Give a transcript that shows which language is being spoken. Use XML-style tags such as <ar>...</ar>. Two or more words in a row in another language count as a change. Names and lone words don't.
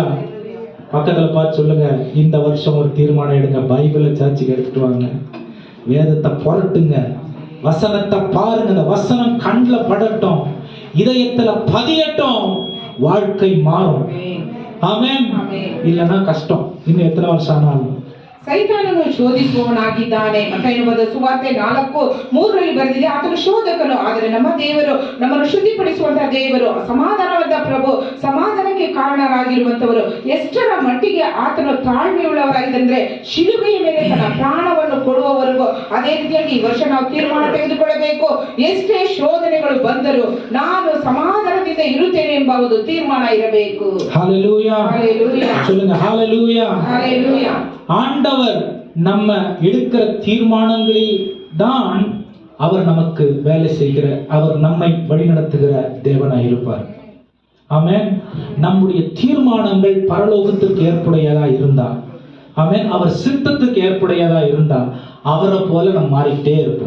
<ta>பக்கத்துல பார்த்து சொல்லுங்க, இந்த வருஷம் ஒரு தீர்மானம் எடுங்க, பைபிளை சர்ச்சுக்கு எடுத்துட்டு வாங்க, வேதத்தை புரட்டுங்க, வசனத்தை பாருங்க, அந்த வசனம் கண்ணில் படட்டும், இதயத்துல பதியட்டும், வாழ்க்கை மாறும். ஆமென். இல்லைன்னா கஷ்டம். இன்னும் எத்தனை வருஷம் ஆனாலும்.</ta> <kn>ಸೈತಾನನು ಶೋಧಿಸುವವನಾಗಿದ್ದಾನೆ. ಮತ್ತಾಯನು ಬರೆದ ಸುವಾರ್ತೆ 4:3 ಬರೆದಿದೆ, ಆತನು ಶೋಧಕನು, ಆದರೆ ನಮ್ಮ ದೇವರು, ನಮ್ಮನ್ನು ಶುದ್ಧಿಪಡಿಸುವಂತಹ ದೇವರು, ಸಮಾಧಾನವಾದ ಪ್ರಭು, ಸಮಾಧಾನಕ್ಕೆ ಕಾರಣರಾಗಿರುವಂತವರು. ಎಷ್ಟರ ಮಟ್ಟಿಗೆ ಆತನು ತಾಳ್ಮೆಯುಳ್ಳವರಾಗಿದ್ದಂದ್ರೆ ಶಿಲುಬೆಯ ಮೇಲೆ ತನ್ನ ಪ್ರಾಣವನ್ನು ಕೊಡುವವರೆಗೂ. ಅದೇ ರೀತಿಯಾಗಿ ಈ ವರ್ಷ ನಾವು ತೀರ್ಮಾನ ತೆಗೆದುಕೊಳ್ಳಬೇಕು, ಎಷ್ಟೇ ಶೋಧನೆಗಳು ಬಂದರೂ ನಾನು ಸಮಾಧಾನದಿಂದ ಇರುತ್ತೇನೆ ಎಂಬ ಒಂದು ತೀರ್ಮಾನ ಇರಬೇಕು.</kn> <ta>ஹல்லேலூயா. ஹல்லேலூயா. சொல்லுங்க ஹல்லேலூயா. ஹல்லேலூயா. ஆண்டவர் நம்ம எடுக்கிற தீர்மானங்களில் தான் அவர் நமக்கு வேலை செய்கிற, அவர் நம்மை வழிநடத்துகிற தேவனாய் இருப்பார். ஆமென். நம்முடைய தீர்மானங்கள் பரலோகத்துக்கு ஏற்புடையதா இருந்தா, ஆமென், அவர் சித்தத்துக்கு ஏற்புடையதா இருந்தா அவரை போல நம்ம மாறிக்கிட்டே இருப்போம்.</ta>